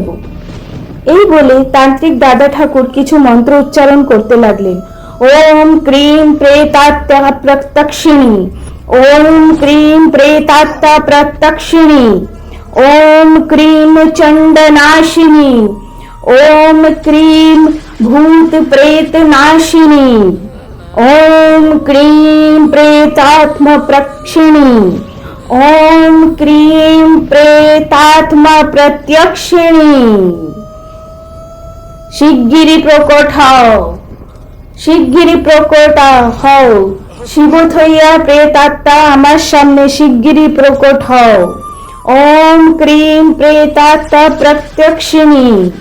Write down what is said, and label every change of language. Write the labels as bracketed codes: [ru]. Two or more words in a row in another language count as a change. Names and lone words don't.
[bn] এই বলে তান্ত্রিক দাদা ঠাকুর কিছু মন্ত্র উচ্চারণ করতে লাগলেন। [sa] ওম ক্রিম প্রেতাত্মা প্রত্যক্ষিণী, ওম ক্রিম প্রেতাত্মা প্রত্যক্ষিণী, ওম ক্রিম চণ্ডনাশিনী, ओम क्रीम भूत प्रेत नाशिनी, ओम क्रीम प्रेतात्म प्रक्षिणी, ओम क्रीम प्रेतात्म प्रत्यक्षिणी। [bn] শিগগিরই প্রকট হও, শিগগিরই প্রকট হও। শিবত হইয়া প্রেতাত্মা আমার সামনে শিগগিরই প্রকট হও। [sa] ওম ক্রিম প্রেতাত্মা প্রত্যক্ষিণী।